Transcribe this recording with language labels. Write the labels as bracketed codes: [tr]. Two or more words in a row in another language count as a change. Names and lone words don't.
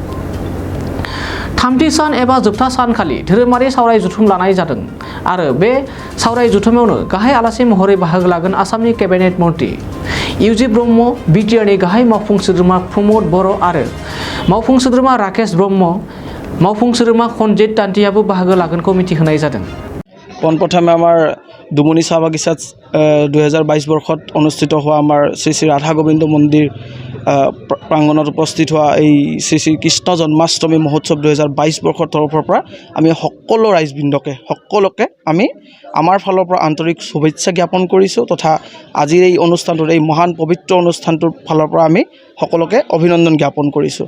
[brx] थामथि सान एबा जोबथा सानखालि धोरोमारि सावराय जथुम लानाय जादों आरो बे सावराय जथुमावनो गाहाय आलासि महरै बाहागो लागोन आसामनि केबिनेट मन्त्रि इउजि ब्रह्म, बिटिआरनि गाहाय मावफुं सोद्रोमा प्रमद बर' आरो मावफुं सोद्रोमा राकेश ब्रह्म, मावफुं सोद्रोमा खनजित दान्तियाबो बाहागो लागोनखौ मिथिहोनाय जादों। [as] পোনপ্ৰথমে আমাৰ দুমনি চাহ বাগিচাত 2022 বৰ্ষত অনুষ্ঠিত হোৱা আমাৰ শ্ৰী শ্ৰী ৰাধা গোবিন্দ মন্দিৰ প্ৰাংগণত উপস্থিত হোৱা এই শ্ৰী শ্ৰী কৃষ্ণ জন্মাষ্টমী মহোৎসৱ 2022 বৰ্ষৰ তৰফৰ পৰা আমি সকলো ৰাইজবৃন্দকে সকলোকে আমি আমাৰ ফালৰ পৰা আন্তৰিক শুভেচ্ছা জ্ঞাপন কৰিছোঁ তথা আজিৰ এই অনুষ্ঠানটোৰ এই মহান পবিত্ৰ অনুষ্ঠানটোৰ ফালৰ পৰা আমি সকলোকে অভিনন্দন জ্ঞাপন কৰিছোঁ।